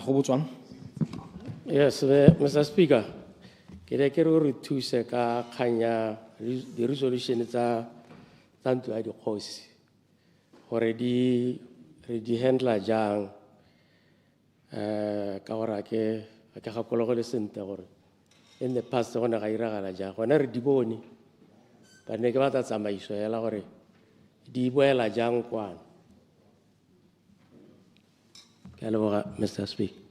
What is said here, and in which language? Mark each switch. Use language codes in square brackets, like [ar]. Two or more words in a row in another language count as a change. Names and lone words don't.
[tn] Robotswana. [en] Yes, Mr. Speaker. [tn] Ke re thuse ka kganya di resolution tsa ntlo ya dikgosi gore re di handla jang ka gore ke gakolola go le sentle gore [en] in the past [tn] go ne ga iragala jang gona re di bone ba ne ke batla tsamaiso hela gore di boela jang kwana. Ke a leboga, [en] Mr. Speaker.